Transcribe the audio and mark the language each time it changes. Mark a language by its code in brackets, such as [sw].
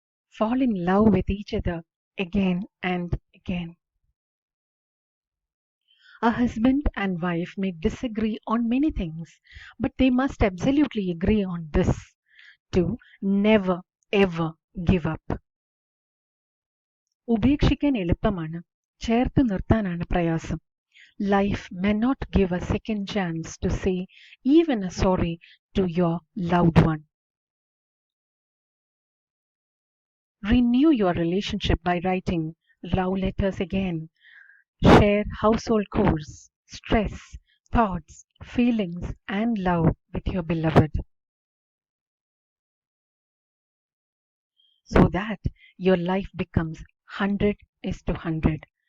[en] Fall in love with each other again and again. A husband and wife may disagree on many things, but they must absolutely agree on this to never ever give up. [ml] ഉപേക്ഷിക്കാൻ എളുപ്പമാണ്, ചേർത്ത് നിർത്താനാണ് പ്രയാസം. [en] Life may not give a second chance to say even a sorry to your loved one. Renew your relationship by writing love letters again. Share household chores, stress, thoughts, feelings, and love with your beloved so that your life becomes 100 is to 100.